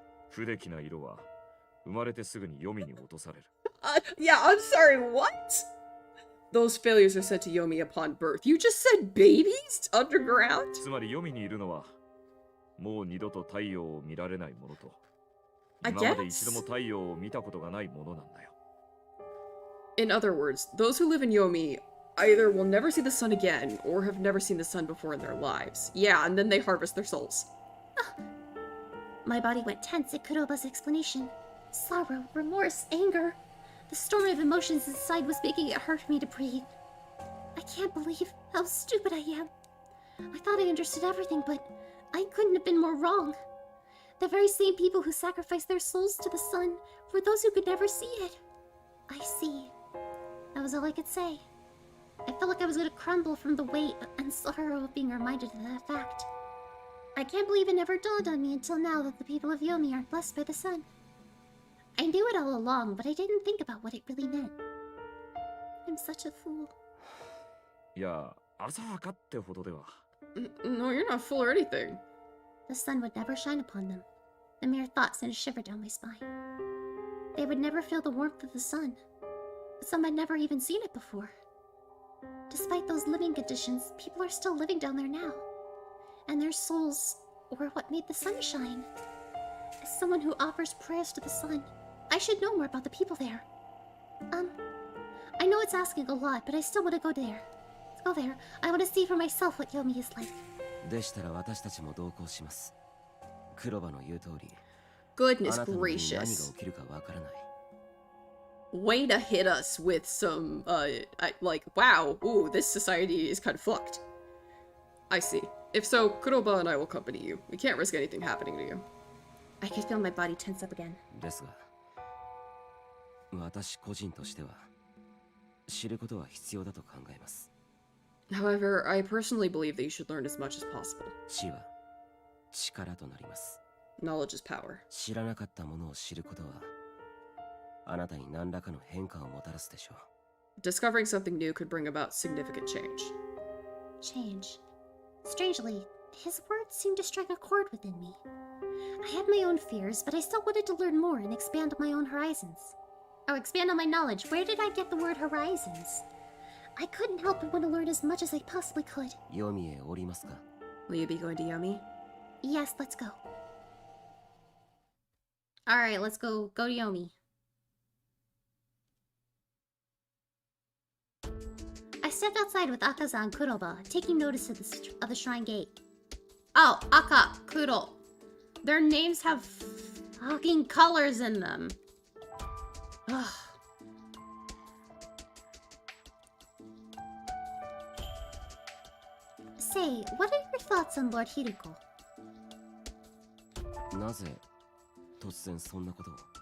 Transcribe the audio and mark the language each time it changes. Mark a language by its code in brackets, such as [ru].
[ja] 不出来な色は生まれてすぐに黄泉に落とされる。 [en] Yeah, I'm sorry, what? Those failures are sent to Yomi upon birth. You just said babies? Underground? [ja] つまり黄泉にいるのはもう二度と太陽を見られないものと、 [en] I [ja] 今まで一 [en] guess. [ja] 度も太陽を見たことがないものなんだよ。 [en] In other words, those who live in Yomi either will never see the sun again or have never seen the sun before in their lives. Yeah, and then they harvest their souls. My body went tense at Kuroba's explanation. Sorrow, remorse, anger. The storm of emotions inside was making it hard for me to breathe. I can't believe how stupid I am. I thought I understood everything, but I couldn't have been more wrong. The very same people who sacrificed their souls to the sun were those who could never see it. I see. That was all I could say. I felt like I was going to crumble from the weight and sorrow of being reminded of that fact. I can't believe it never dawned on me until now that the people of Yomi aren't blessed by the sun. I knew it all along, but I didn't think about what it really meant. I'm such a fool. [ja] いや、浅はかってほどでは。 [en] No, you're not full or anything. The sun would never shine upon them. The mere thought sent a shiver down my spine. They would never feel the warmth of the sun. Some had never even seen it before. Despite those living conditions, people are still living down there now. And their souls were what made the sun shine. As someone who offers prayers to the sun, I should know more about the people there. I know it's asking a lot, but I still want to go there. Let's go there. I want to see for myself what Yomi is like. [ja] でしたら私たちも同行します。黒羽の言う通り、 [en] Goodness [ja] あなたの身に何が [en] gracious. [ja] 起きるかわからない。 [en] Way to hit us with some, like, wow, ooh, this society is kind of fucked. I see. If so, Kuroba and I will accompany you. We can't risk anything happening to you. I could feel my body tense up again. [ja] ですが、私個人としては知ることは必要だと考えます。 [en] However, I personally believe that you should learn as much as possible. [ja] 知は力となります。 [en] Knowledge is power. [ja] 知らなかったものを知ることは、あなたに何らかの変化をもたらすでしょう。 [en] Discovering something new could bring about significant change. Change. Strangely, his words seemed to strike a chord within me. I had my own fears, but I still wanted to learn more and expand on my own horizons. Or expand on my knowledge. Where did I get the word horizons? I couldn't help but want to learn as much as I possibly could. [ja] ヨミへ降りますか？ [en] Will you be going to Yomi? Yes, let's go. Alright, let's go to Yomi. I stepped outside with Akaza and Kuroba, taking notice of the shrine gate. Oh, Aka, Kuro. Their names have fucking colors in them. Ugh. Say, what are your thoughts on Lord Hiruko? [ja] なぜ突然そんなことを